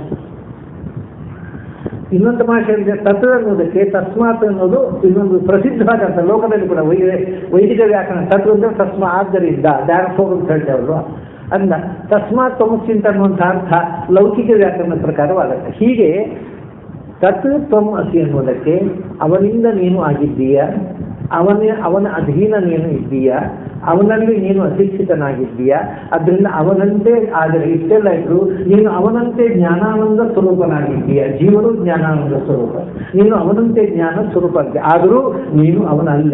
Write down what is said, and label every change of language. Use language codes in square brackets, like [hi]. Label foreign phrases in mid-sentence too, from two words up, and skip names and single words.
[kn] ಇನ್ನೊಂದು ಭಾಷೆ ಇದೆ ತತ್ವ ಅನ್ನೋದಕ್ಕೆ ತಸ್ಮಾತ್ ಅನ್ನೋದು ಇನ್ನೊಂದು ಪ್ರಸಿದ್ಧವಾದ ಅರ್ಥ ಲೋಕದಲ್ಲಿ ಕೂಡ. ವೈದಿಕ ವ್ಯಾಕರಣ ತತ್ವ ಅಂದ್ರೆ ತಸ್ಮ, ಆದ್ದರಿಂದ, ಡ್ಯಾರ್ಫೋರ್ ಅಂತ ಹೇಳ್ತೇವಲ್ವ ಅಂದ. ತಸ್ಮಾತ್ ತಮಸ್ಸಿಂತ ಅನ್ನುವಂಥ ಅರ್ಥ ಲೌಕಿಕ ವ್ಯಾಕರಣದ ಪ್ರಕಾರವಾಗುತ್ತೆ. ಹೀಗೆ [sa] ತತ್ ತ್ವಂ ಅಸಿ [kn] ಅನ್ನೋದಕ್ಕೆ ಅವನಿಂದ ನೀನು ಆಗಿದ್ದೀಯಾ, ಅವನ ಅಧೀನ ನೀನು ಇದ್ದೀಯಾ, ಅವನಲ್ಲಿ ನೀನು ಅಶಿಕ್ಷಿತನಾಗಿದ್ದೀಯಾ. ಅದರಿಂದ ಅವನಂತೆ, ಆದರೆ ಇಷ್ಟೆಲ್ಲ ಇದ್ರು ನೀನು ಅವನಂತೆ ಜ್ಞಾನಾನಂದ ಸ್ವರೂಪನಾಗಿದ್ದೀಯಾ. ಜೀವನು ಜ್ಞಾನಾನಂದ ಸ್ವರೂಪ, ನೀನು ಅವನಂತೆ ಜ್ಞಾನ ಸ್ವರೂಪ ಆಗಿದೆ, ಆದರೂ ನೀನು ಅವನಲ್ಲ.